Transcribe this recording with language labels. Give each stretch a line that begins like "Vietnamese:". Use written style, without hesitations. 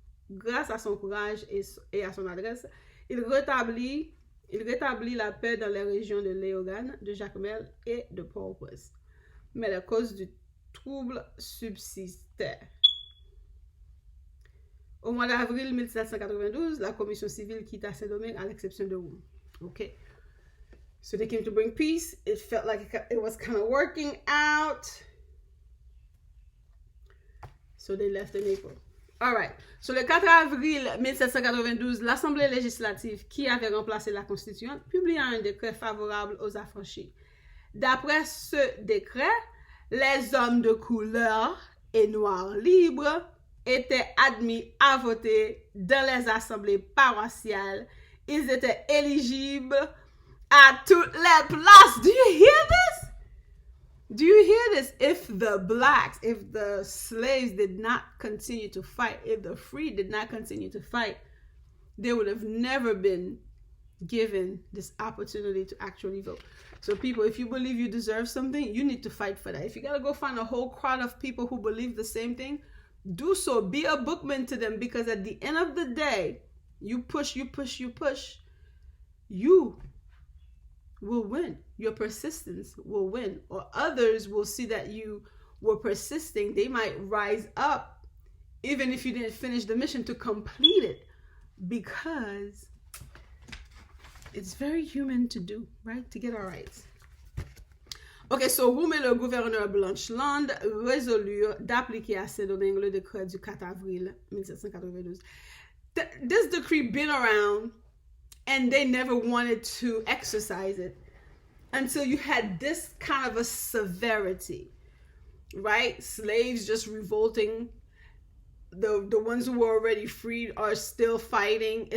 French: Grâce à son courage et à son adresse, il rétablit la paix dans les régions de Léogane, de Jacmel et de Port-au-Prince. Mais la cause du trouble subsistait. Au mois d'avril 1792, la commission civile quitta Saint-Domingue à l'exception de Roum.
English: Okay. So they came to bring peace. It felt like it was kind of working out. So they left in April. All right.
French: So le 4 avril 1792, l'Assemblée législative qui avait remplacé la Constituante publia un décret favorable aux affranchis. D'après ce décret, les hommes de couleur et noirs libres étaient admis à voter dans les assemblées paroissiales. Ils étaient éligibles à toutes les places.
English: Do you hear this? Do you hear this? If the slaves did not continue to fight, if the free did not continue to fight, they would have never been given this opportunity to actually vote. So people, if you believe you deserve something, you need to fight for that. If you gotta go find a whole crowd of people who believe the same thing, do so. Be a bookman to them, because at the end of the day, you push, you will win. Your persistence will win. Or others will see that you were persisting. They might rise up, even if you didn't finish the mission, to complete it, because it's very human to do, right? To get our rights. Ok, so
French: Roum et le gouverneur Blancheland résolurent d'appliquer à Saint-Domingue le décret du 4 avril 1792.
English: This decree been around, and they never wanted to exercise it until you had this kind of a severity, right? Slaves just revolting. The ones who were already freed are still fighting.